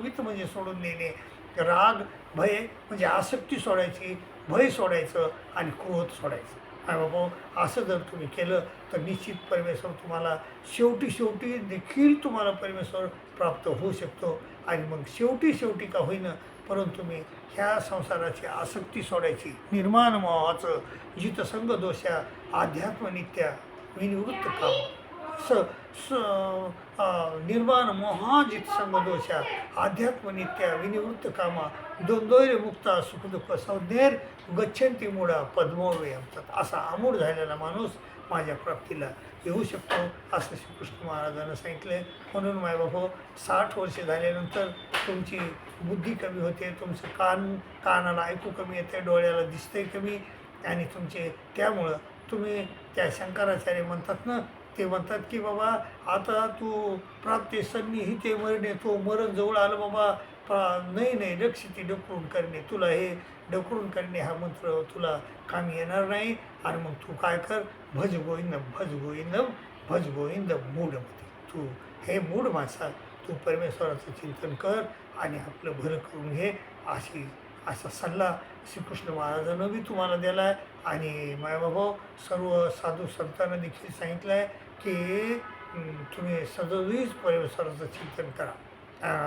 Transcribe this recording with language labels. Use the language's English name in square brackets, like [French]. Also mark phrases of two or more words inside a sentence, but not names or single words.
[Marathi] वित म्हणजे सोडून देणे, राग भय म्हणजे आसक्ती सोडायची, भय सोडायचं आणि क्रोध सोडायचं. काय बाबा असं जर तुम्ही केलं तर निश्चित परमेश्वर तुम्हाला शेवटी देखील तुम्हाला परमेश्वर प्राप्त होऊ शकतो. आणि मग शेवटी का होईना, परंतु तुम्ही ह्या संसाराची आसक्ती सोडायची. [Sanskrit] निर्माण मोहाचं जितसंग दोषा अध्यात्मनित्या विनिवृत्त काम. निर्माण मोहा जितसंग दोषा अध्यात्मनित्या विनिवृत्त कामा द्वंद्वैर मुक्ता सुखदुःख संज्ञेर गच्छन्ति मूढा पद्मोवे म्हणतात. [Marathi] असा आमूढ झालेला माणूस माझ्या प्राप्तीला येऊ शकतो असं श्रीकृष्ण महाराजांना सांगितले. म्हणून मायबाबा 60 वर्षे झाल्यानंतर तुमची बुद्धी कमी होते, तुमचं कानाला ऐकू कमी येते, डोळ्याला दिसतंय कमी, आणि तुमचे त्यामुळं तुम्ही त्या शंकराचार्य म्हणतात ना, ते म्हणतात की बाबा आता तू [Sanskrit] प्राप्ते सन्निहिते मरणे, [Marathi] तो मरण जवळ आलं बाबा. नाही रक्षिती ढकलून करणे, तुला हे ढकलून करणे हा मंत्र तुला कामी येणार नाही. आणि मग तू काय कर, [Sanskrit] भज गोविंदम भज गोविंदम भज गोविंद मूढमध्ये. [Marathi] तू हे मूढ माणसा, तू परमेश्वराचं चिंतन कर आणि आपलं भलं करून घे. असा सल्ला श्रीकृष्ण महाराजांनं बी तुम्हाला दिला आहे. आणि मायबाबा सर्व साधू संतांना देखील सांगितलं आहे की तुम्ही सदैव परमेश्वराचं चिंतन करा.